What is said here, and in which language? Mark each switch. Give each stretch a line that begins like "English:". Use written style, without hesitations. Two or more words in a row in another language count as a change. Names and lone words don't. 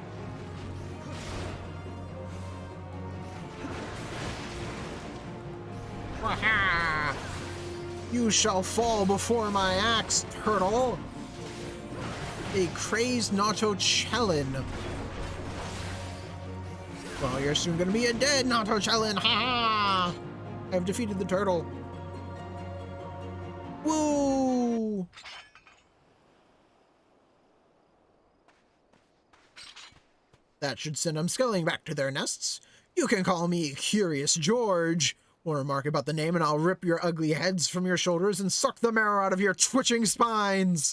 English: Waha! You shall fall before my axe, turtle. A crazed Nautochelin. Well, you're soon gonna be a dead Nautochelin. Ha ha! I've defeated the turtle. Woo! That should send them sculling back to their nests. You can call me Curious George. One remark about the name and I'll rip your ugly heads from your shoulders and suck the marrow out of your twitching spines.